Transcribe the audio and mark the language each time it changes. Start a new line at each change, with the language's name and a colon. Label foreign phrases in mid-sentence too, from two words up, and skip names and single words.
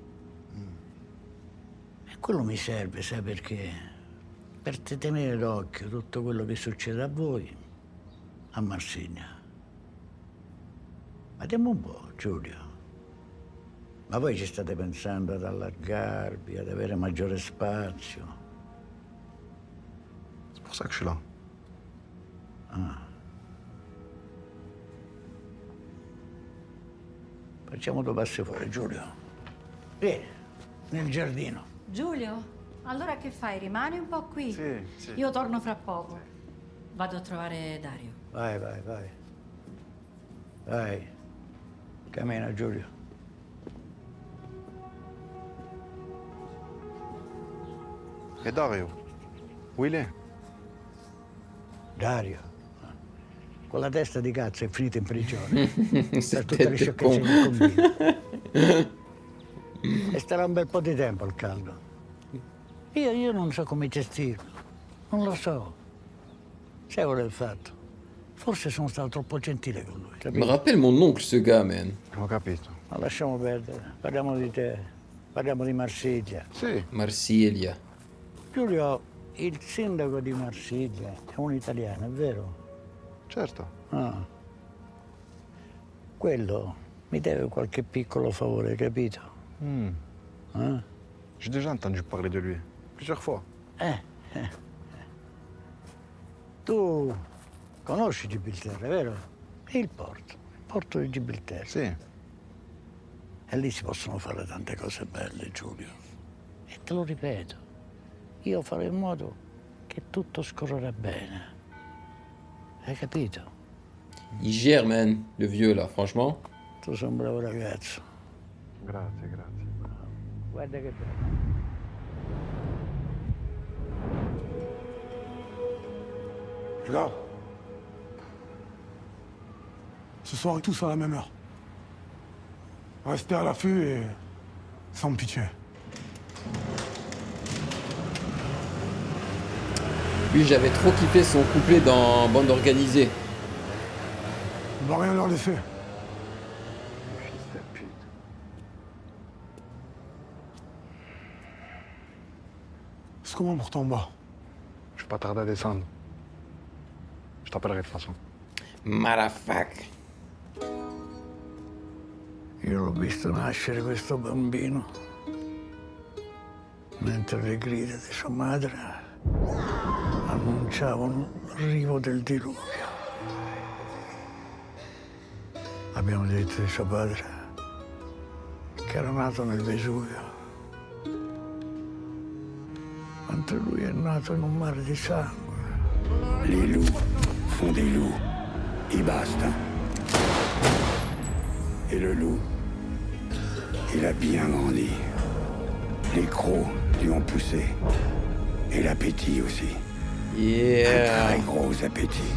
Italian: E quello mi serve, sai perché? Per tenere d'occhio tutto quello che succede a voi a Marsiglia. Ma dimmi un po', Giulio. Ma voi ci state pensando ad allargarvi, ad avere maggiore spazio?
French: C'est pour ça que je suis là.
Italian: Facciamo due passi fuori, Giulio. Vieni, nel giardino. Giulio, allora che fai? Rimani un po' qui? Sì. Io torno fra poco. Vado a trovare Dario. Vai. Cammina, Giulio.
French: Et Dario? Où il est? Dario.
Italian: Con la testa di cazzo è finito in prigione. Per tutte le
French: Tête de
Italian: sciocchezze
French: con.
Italian: che combina. E starà un bel po' di tempo al caldo. Io non so come gestirlo. Non lo so. Sai qual è il fatto? Forse sono stato troppo gentile con lui.
French: Il me
Italian: Capito?
French: rappelle mon oncle,
English: ce gars, man.
Italian: Ho capito. Ma lasciamo perdere. Parliamo di te. Parliamo di Marsiglia. Sì. Marsiglia. Giulio, il sindaco di Marsiglia è un italiano, è vero? Certo. Quello mi deve qualche piccolo favore, capito?
French: J'ai déjà entendu parler de lui. Plusieurs fois.
Italian: Tu conosci Gibilterra, vero? Il porto di Gibilterra. Sì. E lì si possono fare tante cose belle, Giulio. E te lo ripeto, io farò in modo che tutto scorrerà bene. Hai capito?
French: Il gère, man, le vieux, là, franchement.
Italian: Tu sei un bravo ragazzo. Grazie. Guarda che bello.
French: Regarde. Ce soir, tous à la même heure. Restez à l'affût et sans pitié. Lui, j'avais trop kiffé son couplet dans Bande organisée. On va rien leur laisser. Fils de pute. C'est comment pour toi en bas? Je vais pas tarder à descendre. Je t'appellerai de toute façon. Motherfuck.
Italian: Io l'ho visto nascere questo bambino mentre le grida di sua madre annunciavano l'arrivo del diluvio. Abbiamo detto di suo padre che era nato nel Vesuvio, mentre lui è nato in un mare di sangue.
French: Les loups font des loups, et basta. Et le loup, il a bien grandi. Les crocs lui ont poussé. Et l'appétit aussi. Un très gros appétit.